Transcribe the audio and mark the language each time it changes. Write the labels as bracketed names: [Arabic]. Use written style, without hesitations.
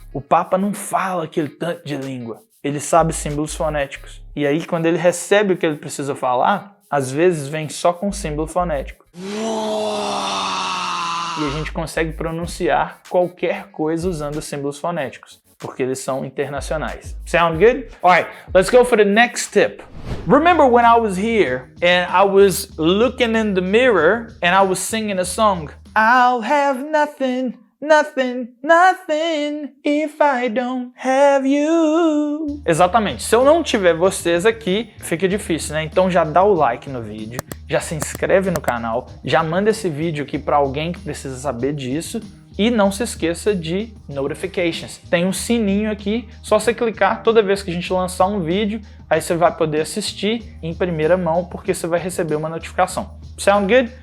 [Portuguese] O Papa não fala aquele tanto de língua. Ele sabe símbolos fonéticos. E aí, quando ele recebe o que ele precisa falar, às vezes vem só com símbolo fonético. E a gente consegue pronunciar qualquer coisa usando símbolos fonéticos, porque eles são internacionais. [English] Sound good? Alright, let's go for the next tip. Remember when I was here and I was looking in the mirror and I was singing a song? I'll have nothing, nothing, nothing if I don't have you. [Portuguese] Exatamente. Se eu não tiver vocês aqui, fica difícil, né? Então já dá o like no vídeo, já se inscreve no canal, já manda esse vídeo aqui para alguém que precisa saber disso. E não se esqueça de notifications. Tem um sininho aqui, só você clicar toda vez que a gente lançar um vídeo, aí você vai poder assistir em primeira mão, porque você vai receber uma notificação. [English] Sound good?